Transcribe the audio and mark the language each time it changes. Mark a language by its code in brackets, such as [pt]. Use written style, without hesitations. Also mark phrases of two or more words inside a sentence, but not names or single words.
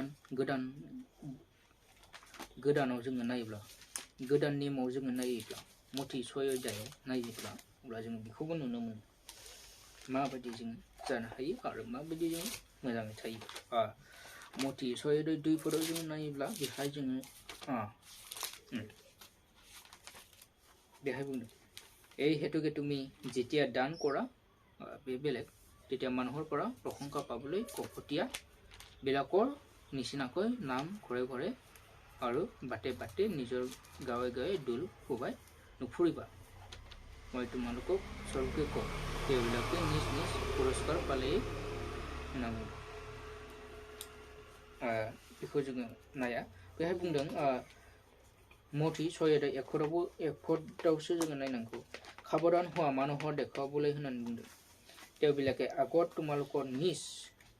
[brx] गोदानाव जोङो नायोब्ला गोदान नेमाव जोङो नायोब्ला मथि 6:2 नायोब्ला अब्ला जों बेखौबो नुनो मोनो माबायदि जों जानो हायो आरो माबायदि जों मोजाङै थायो मथि 6:2 पदआव जों नायोब्ला बेहाय जोङो बेहाय बुंदों [as] এই হেতুকে তুমি যেতিয়া দান কৰা বেলেগ তেতিয়া মানুহৰ পৰা প্ৰশংসা পাবলৈ কপটীয়া বিলাকৰ নিচিনাকৈ নাম ঘৰে ঘৰে আৰু বাটে বাটে নিজৰ গাঁৱে গাঁৱে দোল কোবাই নুফুৰিবা মই তোমালোকক স্বৰ্গে কওঁ তেওঁবিলাকে নিজ নিজ পুৰস্কাৰ পালেই [brx] होनना बुंदों बेखौ जोङो नाया बेहाय बुंदों मथि 6:1 जोङो नायनांगौ [as] সাৱধান হোৱা মানুহৰ দেখুৱাবলৈ [brx] होननानै बुंदों [as] তেওঁবিলাকে আগত তোমালোকৰ নিজ